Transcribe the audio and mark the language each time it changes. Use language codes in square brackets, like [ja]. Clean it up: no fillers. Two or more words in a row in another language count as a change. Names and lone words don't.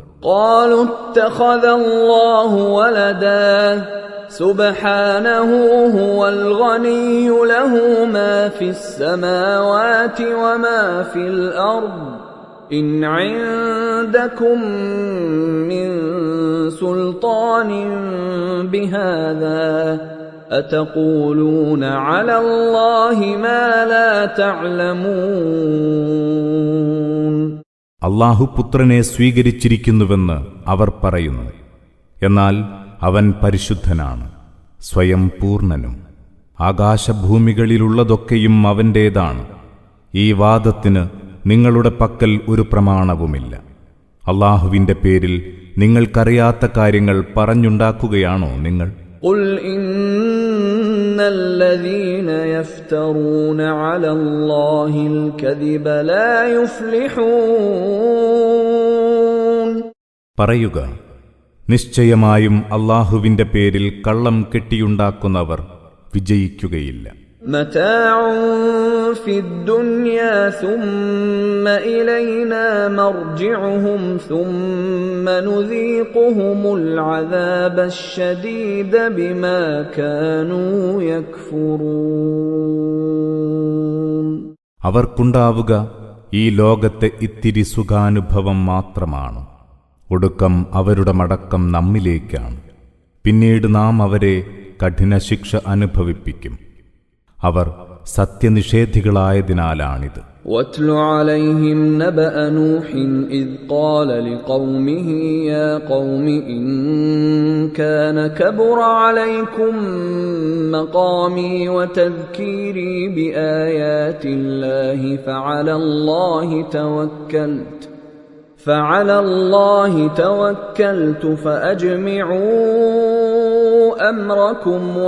[ar] قالوا اتخذ الله ولدا سبحانه هو الغني له ما في السماوات وما في الأرض إن عندكم من سلطان بهذا أتقولون على الله ما لا تعلمون. [ml] അല്ലാഹു പുത്രനെ സ്വീകരിച്ചിരിക്കുന്നുവെന്ന് അവർ പറയുന്നു. എന്നാൽ അവൻ പരിശുദ്ധനാണ്, സ്വയം പൂർണ്ണനും. ആകാശഭൂമികളിലുള്ളതൊക്കെയും അവൻ്റേതാണ്. ഈ വാദത്തിന് നിങ്ങളുടെ പക്കൽ ഒരു പ്രമാണവുമില്ല. അല്ലാഹുവിന്റെ പേരിൽ നിങ്ങൾക്കറിയാത്ത കാര്യങ്ങൾ പറഞ്ഞുണ്ടാക്കുകയാണോ നിങ്ങൾ? [ar] قل إن الذين يفترون على الله الكذب لا يفلحون. [ml] പറയുക, നിശ്ചയമായും അല്ലാഹുവിന്റെ പേരിൽ കള്ളം കെട്ടിയുണ്ടാക്കുന്നവർ വിജയിക്കുകയില്ല. [ar] متاع في الدنيا ثم إلينا مرجعهم ثم نذيقهم العذاب الشديد بما كانوا يكفرون. [ml] അവർക്കുണ്ടാവുക ഈ ലോകത്തെ ഇത്തിരി സുഖാനുഭവം മാത്രമാണ്. ഒടുക്കം അവരുടെ മടക്കം നമ്മിലേക്കാണ്. പിന്നീട് നാം അവരെ കഠിനശിക്ഷ അനുഭവിപ്പിക്കും. അവർ സത്യനിഷേധികളായതിനാലാണിത്. [ar] واتل عليهم نبأ نوح إذ قال لقومه يا قوم إن كان كبر عليكم مقامي وتذكيري بآيات الله فعلى الله توكلت فأجمعوا أمركم